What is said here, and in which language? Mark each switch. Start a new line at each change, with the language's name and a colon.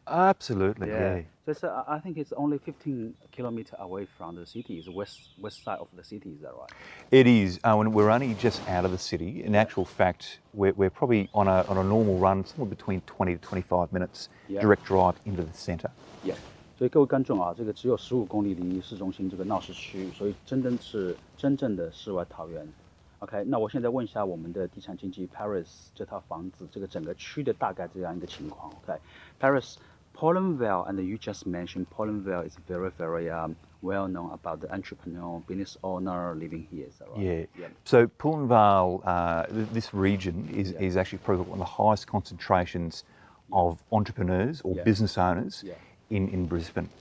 English: Absolutely, yeah. So it's, I think it's only 15 kilometers away from the city. It's west side of the city, is that right? It is. We're only just out of the city. In actual fact, we're probably on a normal run, somewhere between 20 to 25 minutes direct drive into the centre. Yeah.
Chinese: 所以各位观众啊，这个只有15公里离市中心这个闹市区，所以真正的世外桃源。 OK， 那我现在问一下我们的地产经纪 Paris 这套房子这个整个区的大概这样一个情况。
English: OK，Paris, Pollenville, and you just mentioned Pollenville is very well known about the entrepreneur, business owner living here. Is that right? Yeah. So Pollenville, this region is actually probably one of the highest concentrations of entrepreneurs or business owners in Brisbane.